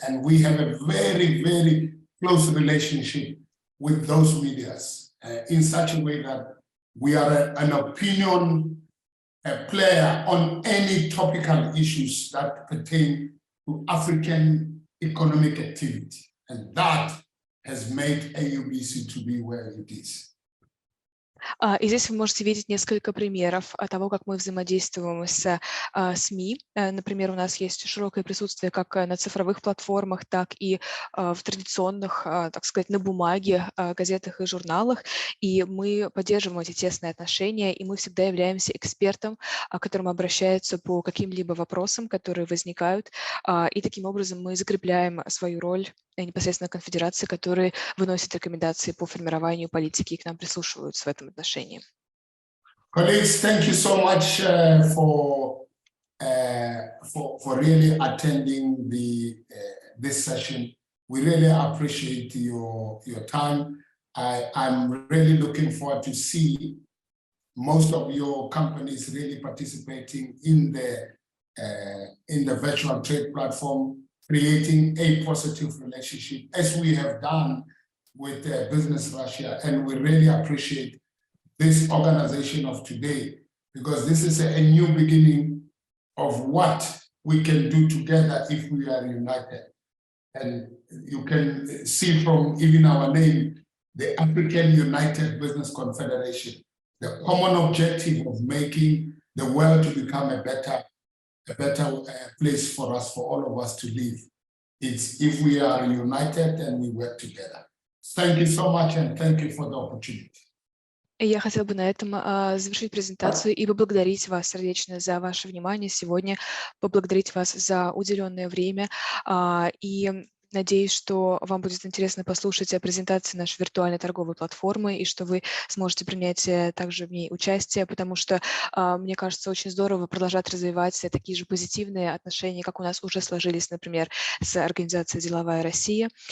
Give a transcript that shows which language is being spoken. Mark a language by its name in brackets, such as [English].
[English] And we have a very, very close relationship with those medias in such a way that we are an opinion player on any topical issues that pertain to African economic activity. And that has made AUBC to be where it is. [Russian] И здесь вы можете видеть несколько примеров того, как мы взаимодействуем с СМИ. Например, у нас есть широкое присутствие как на цифровых платформах, так и в традиционных, так сказать, на бумаге, газетах и журналах. И мы поддерживаем эти тесные отношения, и мы всегда являемся экспертом, к которому обращаются по каким-либо вопросам, которые возникают. И таким образом мы закрепляем свою роль непосредственно конфедерации, которые выносят рекомендации по формированию политики и к нам прислушиваются в этом отношении. [English] Colleagues, thank you so much for really attending this session. We really appreciate your time. I'm really looking forward to see most of your companies really participating in the virtual trade platform, creating a positive relationship as we have done with Business Russia. And we really appreciate this organization of today, because this is a new beginning of what we can do together if we are united. And you can see from even our name, the African United Business Confederation, the common objective of making the world to become a better place for us, for all of us to live. It's if we are united and we work together. Thank you so much, and thank you for the opportunity. [Russian] Я хотела бы на этом завершить презентацию и поблагодарить вас сердечно за ваше внимание сегодня, поблагодарить вас за уделенное время и Надеюсь, что вам будет интересно послушать о презентации нашей виртуальной торговой платформы и что вы сможете принять также в ней участие, потому что, мне кажется, очень здорово продолжать развивать такие же позитивные отношения, как у нас уже сложились, например, с организацией «Деловая Россия».